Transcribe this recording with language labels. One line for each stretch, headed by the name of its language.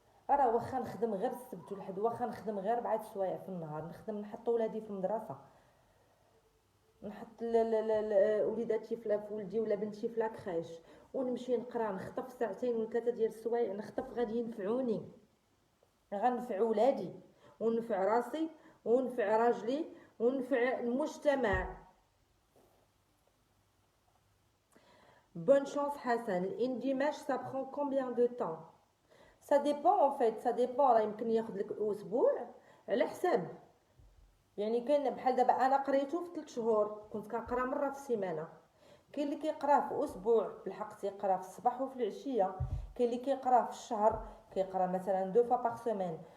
Arabic: راه واخا نخدم غير السبت والحد واخا نخدم غير 4 سوايع في النهار نخدم نحط ولادي في المدرسه نحط وليداتي في ولدي ولا بنتي في لاكريش ونمشي نقرا نخطف 2 ولا 3 ديال السوايع نخطف غادي ينفعوني غنفع ولادي ونفع راسي ونفع راجلي ونفع المجتمع.
French: Bonne chance Hassan. L'indimage ça prend combien de temps? Ça dépend en fait ça dépend.
Arabic: راه يمكن ياخذ لك اسبوع على حساب يعني كاين بحال دابا انا قريته في 3 شهور كنت كنقرا مره في السيمانه. كاين اللي كيقرا في اسبوع بالحق تيقرا في الصباح وفي العشيه. كاين اللي كيقرا في الشهر كيقرا مثلا
French: 2 fois par semaine.